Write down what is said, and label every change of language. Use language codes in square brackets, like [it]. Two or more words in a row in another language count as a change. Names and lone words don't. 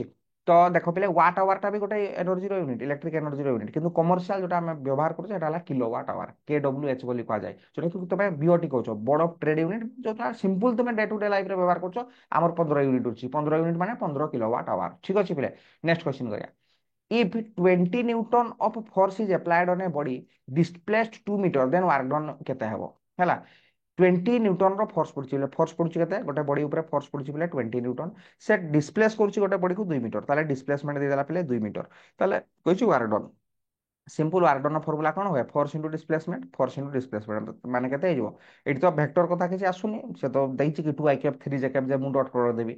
[or] ତ ଦେଖ ପିଲେ [en] watt hourta [or] ବି ଗୋଟେ ଏନର୍ଜିର ୟୁନିଟ୍, ଇଲେକ୍ଟ୍ରିକ ଏନର୍ଜିର ୟୁନିଟ୍। କିନ୍ତୁ କମର୍ସିଆଲ ଯୋଉଟା ଆମେ ବ୍ୟବହାର କରୁଛେ ସେଟା ହେଲା [en] kilowatt hour, [or] KWH ବୋଲି କୁହାଯାଏ। ଯୋଉଟା କି ତମେ ବିଓଟି କହୁଛ, [en] board of trade unit. [or] ଯୋଉଟା ସିମ୍ପଲ ତମେ [en] day to day [or] ଲାଇଫରେ ବ୍ୟବହାର କରୁଛ। ଆମର 15 ୟୁନିଟ୍ ଅଛି, 15 ୟୁନିଟ୍ ମାନେ 15 [en] kilowatt hour. [or] ଠିକ ଅଛି ପିଲେ? [en] next question [or] କରିବା। [en] If 20 Newton of force is applied on a body displaced 2 meter, then work done [or] କେତେ ହେବ ହେଲା? 20 ନ୍ୟୁଟନ ର ଫୋର୍ସ ପଡୁଛି, ଫୋର୍ସ ପଡୁଛି କେତେ? ଗୋଟେ ବଡି ଉପରେ ଫୋର୍ସ ପଡୁଛି ପିଲେ 20 ନ୍ୟୁଟନ। ସେ ଡିସପ୍ଲେସ କରୁଛି ଗୋଟେ ବଡିକୁ 2 ମିଟର। ତାହେଲେ ଡିସପ୍ଲେସମେଣ୍ଟ ଦେଇଦେଲା ପିଲେ 2 ମିଟର। ତାହେଲେ କହିଛି [en] work done. simple work done formula [or] କଣ ହୁଏ? [en] force into displacement, force into displacement [or] ମାନେ କେତେ ହେଇଯିବ? ଏଠି ତ ଭେକ୍ଟର କଥା କିଛି ଆସୁନି, ସେ ତ ଦେଇଛି କି [en] 2 i cap 3 j cap, [or] ଯେ ମୁଁ [en] dot product [or] ଦେବି।